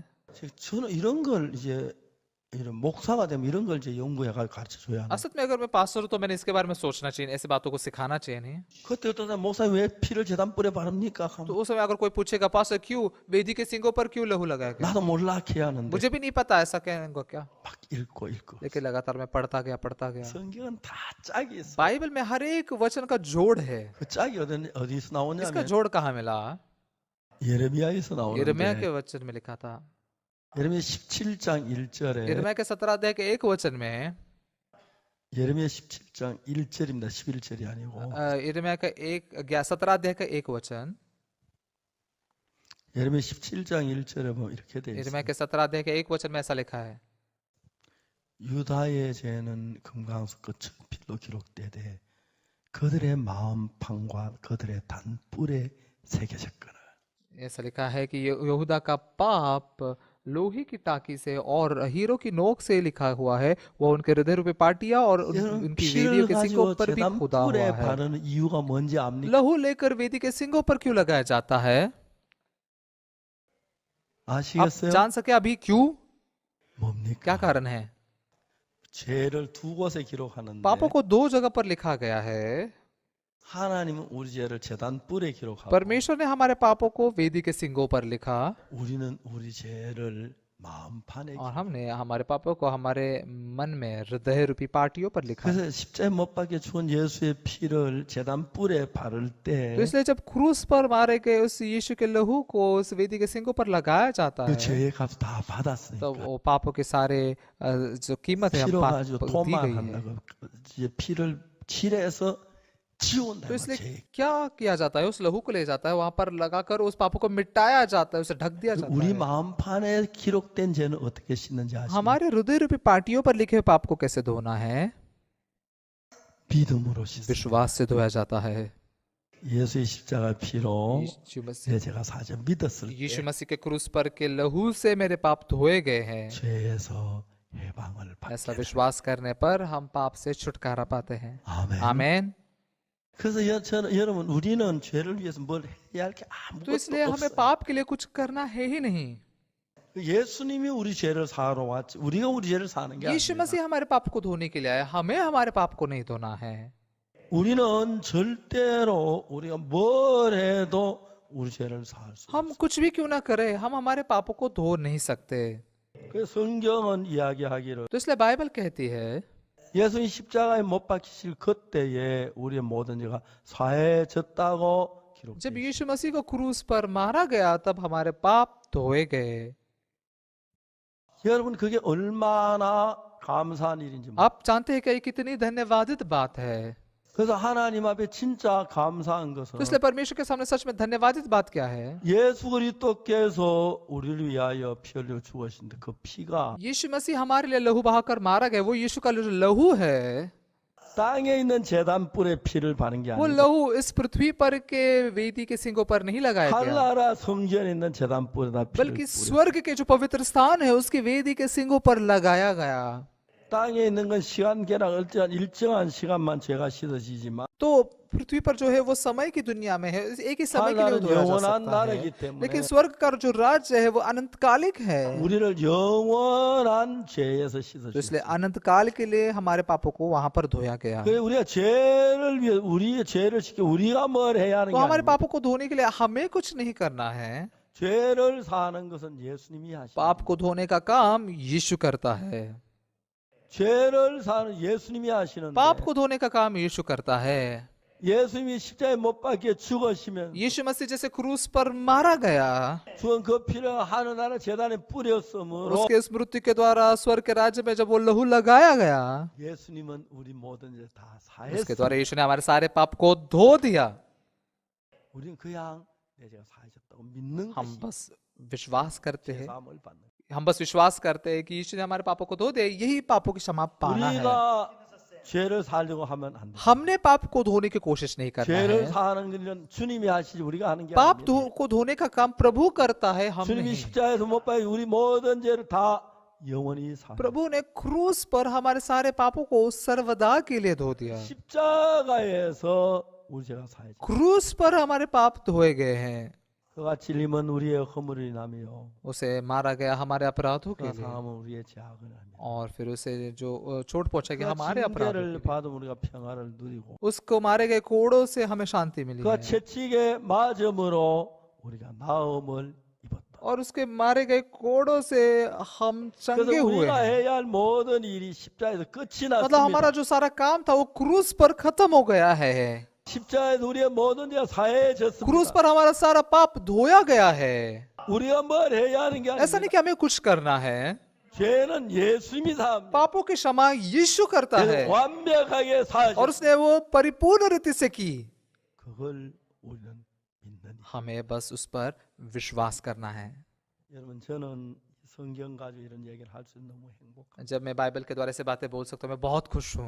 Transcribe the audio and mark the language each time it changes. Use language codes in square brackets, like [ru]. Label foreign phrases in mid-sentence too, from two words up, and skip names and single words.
[ko] 저는 이런 걸 이제 이런 목사가 되면 이런 걸 이제 연구해 가르쳐 줘야 하는. [hi] असल में अगर मैं पास्टर हूं तो मैंने इसके बारे में सोचना चाहिए, ऐसी बातों को सिखाना चाहिए नहीं। [ko] 그때 어떤 사람 목사님 왜 피를 제단 뿔에 바릅니까? [hi] तो उस समय अगर कोई पूछेगा पास्टर क्यों वेदी के सिंगों पर क्यों लहू लगाया गया, [ko] 나도 몰라 해야 하는데 [hi] मुझे भी नहीं पता ऐसा कहने को क्या, [ko] 막 읽고 [hi] लेकिन लगातार मैं पढ़ता गया। [ko] 성경은 다 짝이 있어. [hi] बाइबल में हर एक वचन का जोड़ है। [ko] 그 짝이 어디서 [hi] इसका [ko] 나오냐면 [hi] जोड़ कहाँ मिला? [ko] 예레미야에서 [hi] यिर्मयाह के [ko] 나오는데 [hi] वचन में लिखा था। [ko] 예레미야 17장 1절에 [hi] यिर्मयाह के 17 अध्याय के एक वचन में, [ko] 예레미야 17장 1절입니다. 11절이 아니고 [hi] यिर्मयाह का 17 अध्याय का एक वचन, [ko] 예레미야 17장 1절에 보면 이렇게 돼 [hi] यिर्मयाह [ko] 있어요. [hi] के 17 अध्याय के एक वचन में ऐसा लिखा है, [ko] 유다의 죄는 금강석 끝 필로 기록되되 그들의 마음 판과 그들의 단뿔에 새겨졌거늘. [hi] ऐसा लिखा है कि यहूदा का पाप लोहे की टाकी से और हीरो की नोक से लिखा हुआ है, वो उनके हृदय रूपी पाटिया और [ko] 여러분 [hi] उनकी वेदियों [ko] 피를 [hi] के सिंगों [ko] 가지고 [hi] पर भी [ko] 제단 [hi] खुदा हुआ [ko] 뿔에 [hi] है। [ko] 바르는 이유가 뭔지 압니까? [hi] लहू लेकर वेदी के सिंगों पर क्यों लगाया जाता है? आप [ko] 아시겠어요? [hi] जान सके अभी क्यों? क्या [ko] 뭡니까? [hi] कारण है? [ko] 죄를 두 곳에 기록하는데 [hi] पापों को 2 जगह पर लिखा गया है। [ko] 하나님은 우리 죄를 제단 뿔에 기록하고 [hi] परमेश्वर ने हमारे पापों को वेदी के सिंगों पर लिखा [ko] 우리는 우리 죄를 마음판에 [hi] और हमने हमारे पापों को हमारे मन में हृदय रूपी पाटियों पर लिखा। [ko] 그래서 십자가에 못 박혀 죽은 예수의 피를 제단 뿔에 바를 [hi] तो [ko] 때 [hi] इसलिए जब क्रूस पर मारे गए उस यीशु के लहू को उस वेदी के सिंगों पर लगाया जाता [ko] 그 [hi] है, [ko] 죄의 값 다 [hi] तो [ko] 받았으니까 [hi] वो पापों के सारे जो कीमत है हम [ko] 피로 [hi] पाप [ko] 가지고 [hi] दी गई है। [ko] 도망한다고 이제 피를 칠해서 지운다 [hi] तो इसलिए [ko] 죄. [hi] क्या किया जाता है, उस लहू को ले जाता है, वहां पर लगाकर उस पापों को मिटाया जाता है, उसे ढक दिया जाता [ko] 우리 [hi] है। [ko] 마음판에 기록된 죄는 어떻게 씻는지 아십니까? [hi] हमारे हृदय रूपी पाटियों पर लिखे हुए पाप को कैसे धोना है? [ko] 믿음으로 씻습니다. [hi] विश्वास से धोया जाता है। [ko] 예수의 십자가 피로 [hi] यीशु मसीह [ko] 내 죄가 사져 믿었을 [hi] यीशु [ko] 때 [hi] मसीह के क्रूस पर के लहू से मेरे पाप धोए गए हैं [ko] 죄에서 해방을 [hi] ऐसा [ko] 받게 [hi] विश्वास करने पर हम पाप से छुटकारा पाते हैं। [ko] 아멘. [hi] आमीन। [ko] 그래서 여러분 우리는 죄를 위해서 뭘 해야 할 게 [hi] तो [ko] 아무것도 [hi] इसलिए हमें [ko] 없어요. [hi] पाप के लिए कुछ करना है ही नहीं। [ko] 예수님이 우리 죄를 사하러 왔지 우리가 우리 죄를 사는 게 [hi] यीशु [ko] 아니라 [hi] मसीह हमारे पाप को धोने के लिए आया, हमें हमारे पाप को नहीं धोना है। [ko] 우리는 절대로 우리가 뭘 해도 우리 죄를 사할 수 [hi] हम [ko] 없어요. [hi] कुछ भी क्यों ना करें, हम हमारे पापों को धो नहीं सकते। [ko] 그래서 성경은 이야기하기를 [hi] तो इसलिए बाइबल कहती है [ko] 예수님 십자가에 못 박히실 그때에 우리의 모든 죄가 사해졌다고 [hi] जब [ko] 기록되어 [hi] यीशु मसीह को क्रूस पर मारा गया तब हमारे पाप धोए गए। [ko] 여러분 그게 얼마나 감사한 일인지 몰라요. [hi] आप जानते हैं कि ये कितनी धन्यवादित बात है। [ko] 그래서 하나님 앞에 진짜 감사한 것은 [hi] तो इसलिए परमेश्वर के सामने सच में धन्यवादित बात क्या है? [ko] 예수 그리스도께서 우리를 위하여 피 흘려 죽으신 그 피가 [hi] यीशु मसीह हमारे लिए लहू बहाकर मारा गया। वो यीशु का जो लहू है, [ko] 땅에 있는 제단불에 피를 바른 게 [hi] वो [ko] 아니고 [hi] लहू इस पृथ्वी पर के वेदी के सिंगों पर नहीं लगाया गया, [ko] 하늘나라 성전에 있는 제단불에다 피를 [hi] बल्कि [ko] 뿌려 [hi] स्वर्ग के जो पवित्र स्थान है उसकी वेदी के सिंगों पर लगाया गया। [ko] 땅에 있는 건 시간 계량 일정한 시간만 죄가 씻어지지만 [hi] तो पृथ्वी पर जो है वो समय की दुनिया में है, एक ही समय के लिए वो [ko] 하늘나라는 [hi] धोया जा [ko] 영원한 [hi] सकता [ko] 나라이기 [hi] है। [ko] 때문에 [hi] लेकिन स्वर्ग का जो राज्य है वो अनंतकालिक है, [ko] 우리를 영원한 죄에서 [hi] तो [ko] 씻어주셨어요. [hi] इसलिए अनंत काल के लिए हमारे पापों को वहां पर धोया गया। [ko] 그래 우리가 죄를 위해 우리의 죄를 지켜 우리가 뭘 해야 하는 [hi] तो [ko] 게 [hi] हमारे [ko] 아니고 [hi] पापों को धोने के लिए हमें कुछ नहीं करना है, [ko] 죄를 사는 것은 예수님이 하시는 [hi] पाप को धोने का काम यीशु करता है। [ko] 죄를 사는 예수님이 하시는데 [hi] पाप को धोने का काम यीशु करता है। [ko] 예수님이 십자가에 못 박혀 죽으시면 [hi] यीशु मसीह जैसे क्रूस पर मारा गया, [ko] 죽은 그 피를 하늘나라 제단에 뿌렸으므로 [hi] उसके इस मृत्यु के द्वारा स्वर्ग के राज्य में जब वो लहू लगाया गया, [ko] 예수님은 우리 모든 죄 다 [hi] उसके [ko] 사했어. [hi] द्वारा यीशु ने हमारे सारे पाप को धो दिया। [ko] 우리는 그냥 내 죄가 사해졌다고 믿는 [hi] हम [ko] 것이 [hi] बस विश्वास करते हैं, [ko] 죄사함을 받는 거예요. [hi] हम बस विश्वास करते हैं कि यीशु ने हमारे पापों को धो दिया, यही पापों की क्षमा पाना है। [ko] 우리가 죄를 살려고 하면 안 돼. [hi] हमने पाप को धोने की कोशिश नहीं करना [ko] 죄를 [hi] है। [ko] 사는 것은 주님이 하시지 우리가 하는 게 [hi] पाप [ko] 아닙니다. [hi] को धोने का काम प्रभु करता है, हम [ko] 주님이 [hi] नहीं। [ko] 십자가에서 못 박혀 우리 모든 죄를 다 영원히 사. [hi] प्रभु ने क्रूस पर हमारे सारे पापों को सर्वदा के लिए धो दिया। [ko] 십자가에서 우리 죄가 사해져. [hi] क्रूस पर हमारे पाप धोए गए हैं। [ko] 그가 찔림은 우리의 허물을 인하며 [hi] उसे मारा गया हमारे अपराधों के [ko] 그가 [hi] लिए, [ko] 상함은 우리의 죄악을 하며 [hi] और फिर उसे जो चोट पहुंचा गया [ko] 그가 [hi] हमारे अपराधों [ko] 징계를 [hi] के लिए, [ko] 받으면 우리가 평화를 누리고 [hi] उसको मारे गए कोड़ों से हमें शांति मिली [ko] 그가 [hi] है, [ko] 채찍에 맞음으로 우리가 나음을 입었다. [hi] और उसके मारे गए कोड़ों से हम चंगे [ko] 그래서 [hi] हुए [ko] 우리가 [hi] हैं। [ko] 해야 할 모든 일이 십자가에서 끝이 [hi] मतलब [ko] 났습니다. [hi] हमारा जो सारा काम था वो क्रूस पर खत्म हो गया है। [ko] 십자가에서 우리의 모든 죄가 [hi] क्रूस [ko] 사해졌습니다. [hi] पर हमारा सारा पाप धोया गया है। [ko] 우리가 뭘 해야 하는 게 [hi] ऐसा [ko] 아닙니다. [hi] नहीं कि हमें कुछ करना है, [ko] 죄는 예수님이 사합니다. [hi] पापों की क्षमा यीशु करता है, [ko] 그래서 완벽하게 [hi] और [ko] 사하셨습니다. [hi] उसने वो परिपूर्ण रीति से की। [ko] 그걸 우리는 믿는 일. [hi] हमें बस उस पर विश्वास करना है। [ko] 여러분 저는 성경 가지고 이런 얘기를 할 수 너무 행복합니다. [hi] जब मैं बाइबल के द्वारा ऐसे बातें बोल सकता हूँ, मैं बहुत खुश हूँ।